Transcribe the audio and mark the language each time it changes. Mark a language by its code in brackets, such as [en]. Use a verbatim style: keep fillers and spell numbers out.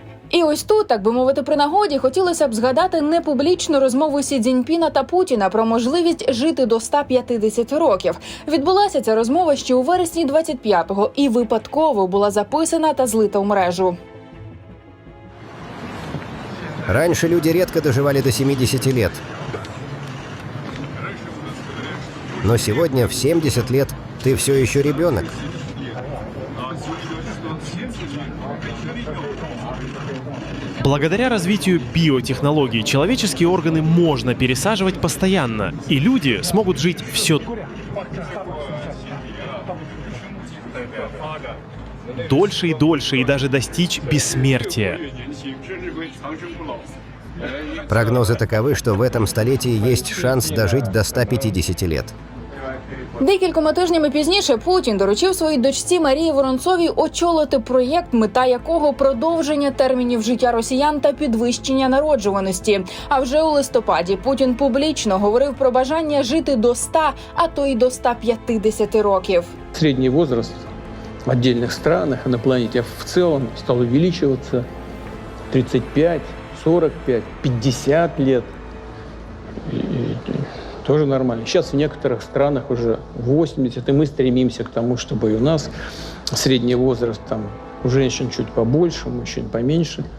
[uk] І ось тут, так би мовити, при нагоді хотілося б згадати непублічну розмову Сі Цзіньпіна та Путіна про можливість жити до ста п'ятдесяти років. Відбулася ця розмова ще у вересні двадцять п'ятого і випадково була записана та злита в мережу. [ru] Раньше люди редко доживали до семидесяти лет. Но сегодня в семьдесят лет ты все еще ребенок. Благодаря развитию биотехнологий человеческие органы можно пересаживать постоянно, и люди смогут жить все дольше и дольше и даже достичь бессмертия. Прогнозы таковы, что в этом столетии есть шанс дожить до ста пятидесяти лет. [uk] Декількома тижнями пізніше Путін доручив своїй дочці Марії Воронцовій очолити проєкт, мета якого продовження термінів життя росіян та підвищення народжуваності. А вже у листопаді Путін публічно говорив про бажання жити до ста, а то й до ста п'ятдесяти років. Середній вік [ru] в отдельных странах на планете в целом стал увеличиваться тридцать пять, сорок пять, пятьдесят лет. И тоже нормально. Сейчас в некоторых странах уже восемьдесят, и мы стремимся к тому, чтобы и у нас средний возраст там у женщин чуть побольше, у мужчин поменьше.